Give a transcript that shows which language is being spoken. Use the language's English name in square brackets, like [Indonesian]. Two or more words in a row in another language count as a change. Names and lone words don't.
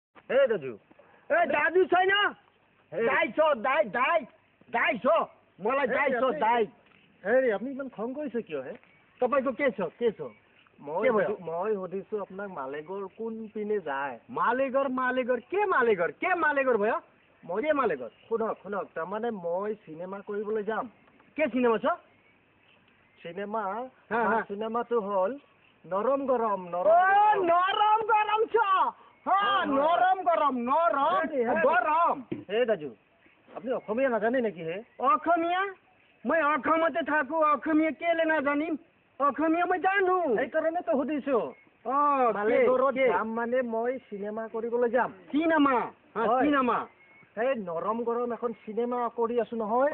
[Assamese] হে দাদু [Nepali] दादू छैन दाइ छ दाइ छ मलाई दाइ छ दाइ [Assamese] হেৰি আপুনি ইমান খং কৰিছে কিয় হে [Nepali] तपाईको के छ [Assamese] মই সুধিছো আপোনাক মালেগৰ কোন পিনে যায় [Nepali] मालेगर के मालेगर भयो [Assamese] মই মালেগৰ শুনক তাৰমানে মই চিনেমা কৰিবলৈ যাম [Nepali] के सिनेमा छ [Assamese] চিনেমাটো হ'ল নৰম গৰম [Nepali] नरम गरम छ नरम गरम [Assamese] হে দাদু আপুনি অসমীয়া নাজানে নেকি হে অসমীয়া মই অসমতে থাকো অসমীয়া কেলে নাজানিম অসমীয়া মই জানো সেইকাৰণেতো সুধিছো মালেগৰত যাম মানে মই চিনেমা কৰিবলৈ যাম চিনেমা এই নৰম গৰম এখন চিনেমা কৰি আছো নহয়